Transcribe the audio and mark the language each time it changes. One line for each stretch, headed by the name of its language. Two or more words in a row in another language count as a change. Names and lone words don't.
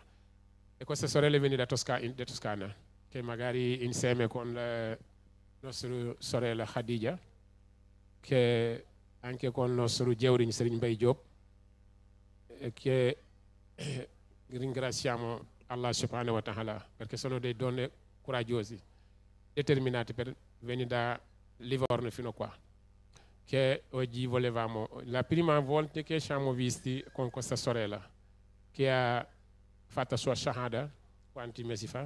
Italian: E questa sorella viene da Toscana, che magari insieme con la nostra sorella Khadija, che anche con il nostro jawriñ Serigne Mbaye Diop, che ringraziamo
Arabic: الله سبحانه وتعالى,
Italian: perché sono delle donne coraggiose, determinate per venire da Livorno fino a qua, che oggi volevamo. La prima volta che ci siamo visti con questa sorella che ha fatto sua shahada quanti mesi fa?